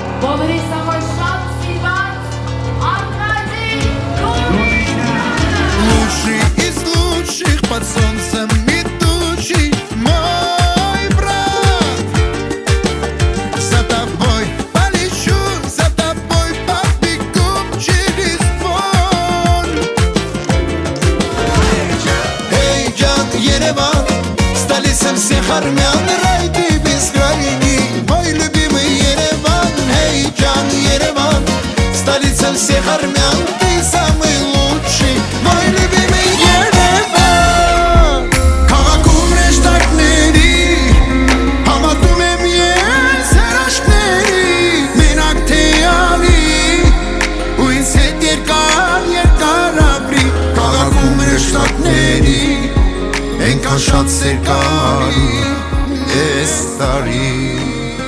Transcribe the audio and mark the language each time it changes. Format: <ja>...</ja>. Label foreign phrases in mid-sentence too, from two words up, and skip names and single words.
<hy>Բոլորիս համար շատ սիրված Արկադի</hy> <ru>Лучший из лучших под солнцем метучий мой брат. За тобой полечу, за тобой побегу через боль. Эй, Джан, Ереван, столица всех армян, рай ты бескрайний, мой любимый Ереван. Эй, Джан, Ереван, столица всех армян, ты самый лучший, мой любимый</ru> <hy>Երևան։ Քաղաքում ռեշտակների համատում եմ ես հրաշքների, մենակ թե անի ու ինձ հետ երկար ապրի։ Քաղաքում ռեշտակների ենքան շատ սեր կարի ես տարի։</hy>